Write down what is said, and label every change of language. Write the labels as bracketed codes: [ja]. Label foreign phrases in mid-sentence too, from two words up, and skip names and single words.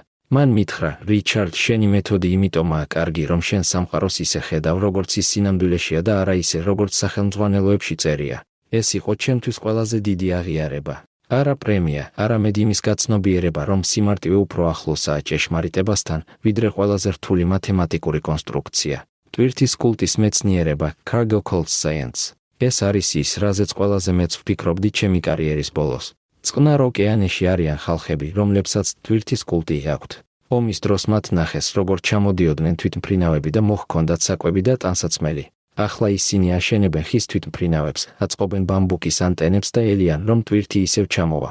[ka] მან მითხრა, რიჩარდ, შენი მეთოდი იმიტომაა კარგი, რომ შენ სამყაროს ისე ხედავ, როგორც ის სინამდვილეშია და არა ისე, როგორც სახელმძღვანელოებში წერია. ეს იყო ჩემთვის ყველაზე დიდი აღიარება. არა პრემია, არამედ იმის გაცნობიერება, რომ სიმარტივე უფრო ახლოსაა ჭეშმარიტებასთან, ვიდრე ყველაზე რთული მათემატიკური კონსტრუქცია. ტვირთის კულტის მეცნიერება, [en] cargo cult science. [ka] ეს არის ის, რაზეც ყველაზე მეც ვფიქრობდი ჩემი კარიერის ბოლოს. წყნარ ოკეანეში არიან ხალხები, რომლებსაც ტვირთის კულტი აქვთ. ომის დროს მათ ნახეს, როგორ ჩამოდიოდნენ თვითმფრინავები და მოჰქონდათ საკვები და ტანსაცმელი. ახლა ისინი აშენებენ ხის თვითმფრინავებს, აწყობენ ბამბუკის ანტენებს და ელიან, რომ ტვირთი ისევ ჩამოვა.